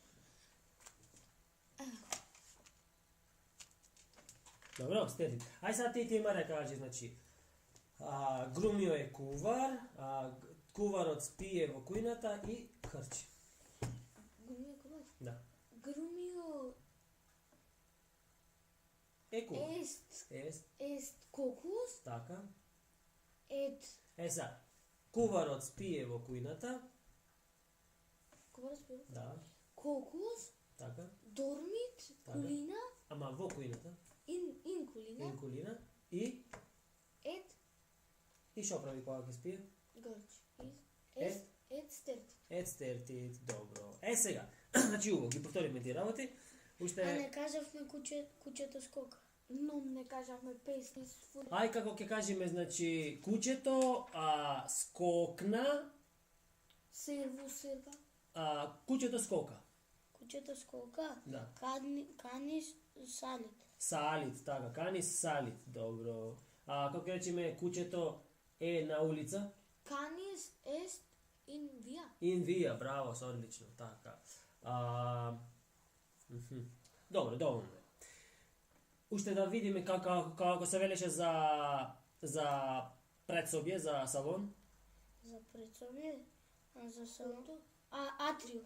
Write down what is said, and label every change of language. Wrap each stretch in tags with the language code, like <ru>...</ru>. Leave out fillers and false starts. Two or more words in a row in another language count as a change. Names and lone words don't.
<mk>Добро, стертит. Ај сега ти има да кажи, значи, Грумио е кувар, куварот спие во кујната и хрчи. Грумио кувар? Да. Грумио Е кувар. est Ест, cocus така. et Сега, куварот спие во кујната, кувар спие? да, Cocus така. dormit Така. kulina Ама во кујната,</mk> <la>in kulina in culina,</la> <mk>и шо прави кога ќе спие? Грч. Est? Стерти.</mk> <la>Et stertit, добро.</la> <mk>Сега, значи уво, ги повториме тие работи. Уште... А не кажавме кучето скока. Но не кажавме песни с фур. Ај како ќе кажеме, значи, кучето скокна, Серва. кучето скока. Кучето скока. Да.</mk> <la>Canis salit.</la> <mk>Салит, така,</mk> <la>canis salit,</la> <mk>добро. Како ќе речеме, кучето е на улица?</mk> <la>Canis est in via. In via,</la> <mk>браво, со одлично, така. Добро, доволно е. Уште да видиме како се велеше за предсобје, за салон. За предсобје, за салонто. Атрио.</mk>